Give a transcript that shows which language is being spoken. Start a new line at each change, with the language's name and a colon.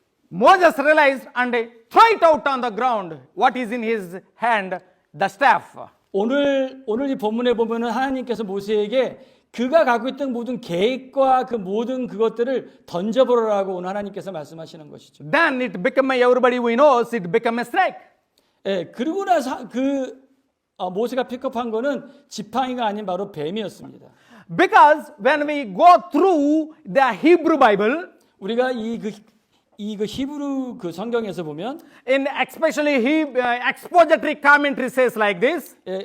English: Moses realized and throw it out on the ground. What is in his hand? The staff.
Korean: 오늘 이 본문에 보면은 하나님께서 모세에게 그가 갖고 있던 모든 계획과 그 모든 그것들을 던져버리라고 오늘 하나님께서 말씀하시는 것이죠.
English: Then it became, everybody we knows, it became a snake.
Korean: 그리고 나서 모세가 픽업한 거는 지팡이가 아닌 바로 뱀이었습니다.
English: Because when we go through the Hebrew Bible,
Korean: 우리가 이 히브리 그 성경에서 보면
English: in especially expository commentary says like this.